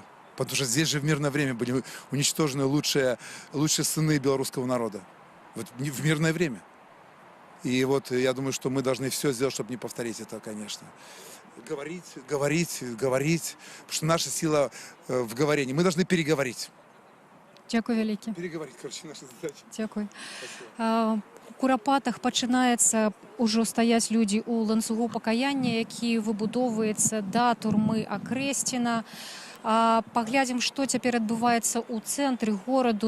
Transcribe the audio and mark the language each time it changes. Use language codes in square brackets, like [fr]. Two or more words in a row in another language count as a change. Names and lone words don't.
[ru] Потому что здесь же в мирное время были уничтожены лучшие сыны белорусского народа. Вот в мирное время. И вот я думаю, что мы должны все сделать, чтобы не повторить это, конечно. Говорить, говорить, говорить, потому что наша сила в говорении. Мы должны переговорить. [be] Дякую вялікі. [ru] Переговорить, короче, наша задача. [be] Дякую. [ru] Спасибо. [be] У Курапатах пачынаецца ўжо стаяць людзі ў ланцугу пакаяння, які выбудоўваецца да турмы Акрэсціна. Паглядзім, што цяпер адбываецца ў цэнтры гораду.